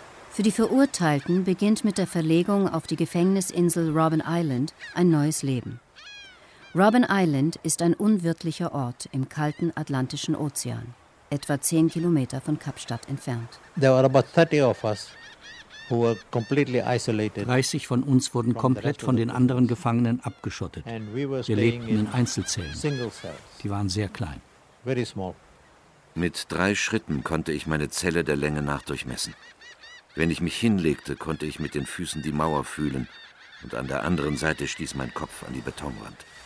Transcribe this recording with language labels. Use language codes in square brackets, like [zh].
[de] Für die Verurteilten beginnt mit der Verlegung auf die Gefängnisinsel Robben Island ein neues Leben. Robben Island ist ein unwirtlicher Ort im kalten Atlantischen Ozean, etwa 10 Kilometer von Kapstadt entfernt. [en] There were about 30 of us who were completely isolated. [de] 30 von uns wurden komplett von den anderen Gefangenen abgeschottet. Wir lebten in Einzelzellen. Die waren sehr klein. [en] Very small. [de] Mit 3 Schritten konnte ich meine Zelle der Länge nach durchmessen. Wenn ich mich hinlegte, konnte ich mit den Füßen die Mauer fühlen und an der anderen Seite stieß mein Kopf an die Betonwand.